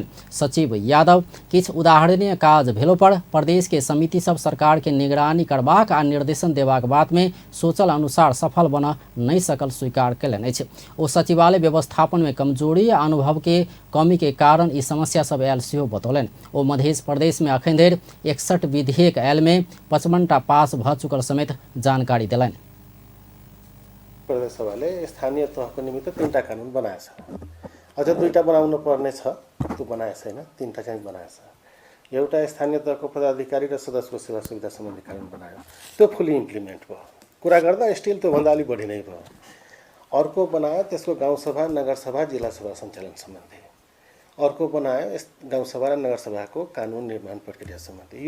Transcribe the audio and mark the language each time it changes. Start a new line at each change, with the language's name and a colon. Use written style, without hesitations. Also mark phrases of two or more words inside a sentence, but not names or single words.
Maithili: सचिव यादव किछु उदाहरणीय काज भेलो पर प्रदेश के समिति सब सरकार के निगरानी करबाक आ निर्देशन देबाक बात में सोचल अनुसार सफल बन नहीं सकल स्वीकार कयलनि अछि। ओ सचिवालय व्यवस्थापन में कमजोरी आ अनुभव के कमी के कारण ई समस्या सब आयल सेहो बतौलनि। ओ मध्य प्रदेश में अखन धरि 61 विधेयक आयल में 55टा पास भ चुकल समेत जानकारी देलनि।
Nepali: प्रदेश सभाले स्थानीय तहको निमित्त 3टा कानुन बनाएछ, अझ 2टा बनाउन पर्ने छ, त्यो बनाएको छैन, 3टा चाहिँ बनाएछ। एउटा स्थानीय तहको पदाधिकारी र सदस्यको सेवा सुविधा सम्बन्धी कानुन बनायो, त्यो
English: fully implement
Nepali: भयो। कुरा गर्दा स्टिल त्योभन्दा अलि बढी नै भयो। अर्को बनायो त्यसको गाउँसभा नगरसभा जिल्ला सभा सञ्चालन सम्बन्धी, अर्को बनायो गाउँसभा र नगरसभाको कानुन निर्माण प्रक्रिया सम्बन्धी।